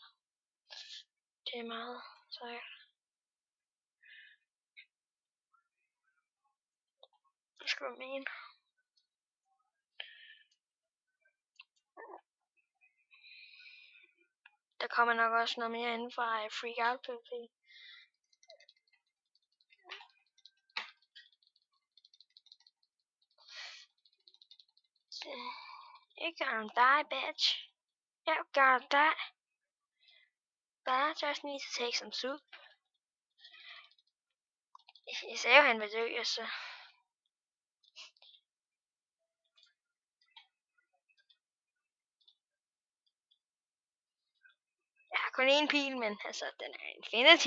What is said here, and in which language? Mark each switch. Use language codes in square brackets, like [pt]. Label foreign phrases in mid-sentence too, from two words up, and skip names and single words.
[da] Det er meget sejt. Det skal være mene. Der kommer nok også noget mere inden fra Freak Out PvP. [en] You gonna die, bitch. You gonna die. But I just need to take some soup. [da] Jeg sagde jo, han vil dø, så... Jeg har kun én pil, men altså, den er Infinity.